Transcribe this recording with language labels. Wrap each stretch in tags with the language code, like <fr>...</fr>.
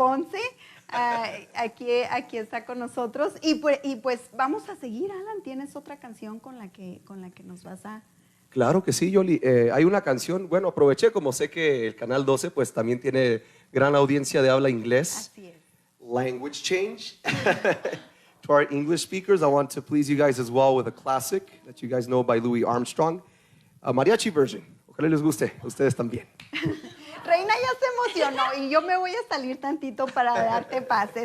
<es>Ponce aquí está con nosotros, y pues vamos a seguir. Alan, ¿tienes otra canción con la que nos vas a...? Claro que sí, Yoli. Hay una canción, bueno, aproveché, como sé que el Canal 12 pues también tiene gran audiencia de habla inglés. Así es.</es> <en>Language change. To our English speakers, I want to please you guys as well with a classic that you guys know by Louis Armstrong, a mariachi version.</en> <es>Ojalá les guste, a ustedes también. Reina ya se emocionó, y yo me voy a salir tantito para darte pase.</es>